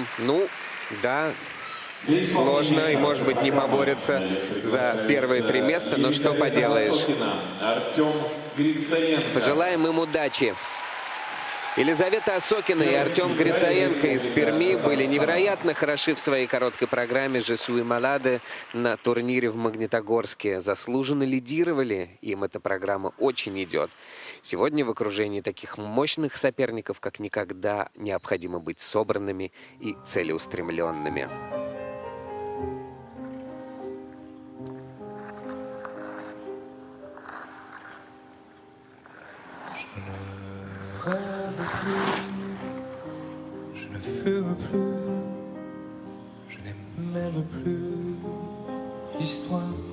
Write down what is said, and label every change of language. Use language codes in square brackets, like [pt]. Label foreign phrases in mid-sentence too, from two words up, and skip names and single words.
[ru] Ну, да, сложно и, может быть, не поборются за первые 3 места, но что поделаешь. Пожелаем им удачи. Елизавета Осокина и Артем Грицаенко из Перми были невероятно хороши в своей короткой программе «Je suis malade» на турнире в Магнитогорске. Заслуженно лидировали, им эта программа очень идет. Сегодня в окружении таких мощных соперников, как никогда, необходимо быть собранными и целеустремленными. [fr] Je ne fume plus, je n'aime même plus l'histoire.